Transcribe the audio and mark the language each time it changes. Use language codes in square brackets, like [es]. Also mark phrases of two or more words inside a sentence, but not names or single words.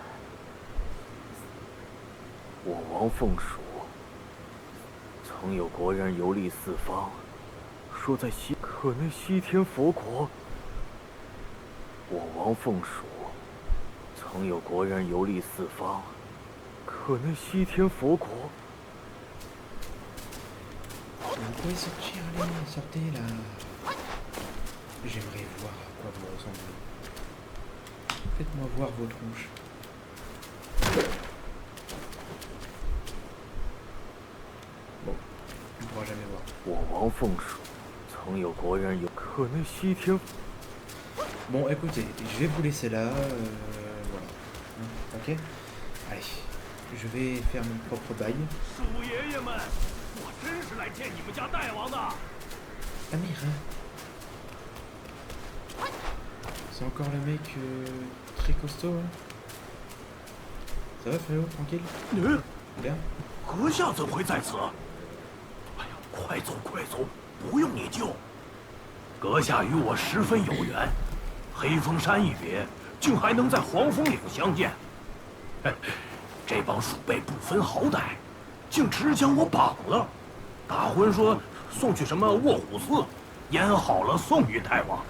[zh] 我王凤蜀，曾有国人游历四方。说在可那西天佛国，我王凤蜀，曾有国人游历四方，可那西天佛国。 [fr] Vous pouvez sortir, allez, sortez là. J'aimerais voir à quoi vous ressemblez. Faites-moi voir vos tronches. Bon, on ne pourra jamais voir. [zh] 我王凤蜀。 曾有国人有可那西天。 [fr] Bon, écoutez, je vais vous laisser là. Voilà. Ok. Allez, je vais faire mon propre bail. [zh] 鼠爷爷们，我真是来见你们家大王的。 [fr] Amir, hein. C'est encore le mec très costaud. Hein. Ça va, frérot, tranquille. Bien. [zh] 阁下怎会在此？哎呀，快走快走！不用你救，阁下与我十分有缘，黑风山一别，竟还能在黄风岭相见。这帮鼠辈不分好歹，竟直将我绑了，大婚说送去什么卧虎寺，腌好了送与大王。